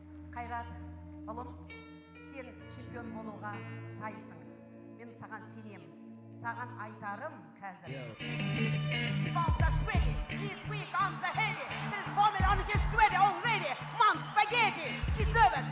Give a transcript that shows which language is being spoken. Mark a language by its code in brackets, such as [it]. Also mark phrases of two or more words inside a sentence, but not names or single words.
[kk] Қайрат, ұлым, сен чемпион болуға сайсың. Мен саған сенем. Саған айтарым қазір. [en] His palms are sweaty, his weak arms are heavy. There is vomit on his sweaty already. Mom, spaghetti, he's nervous.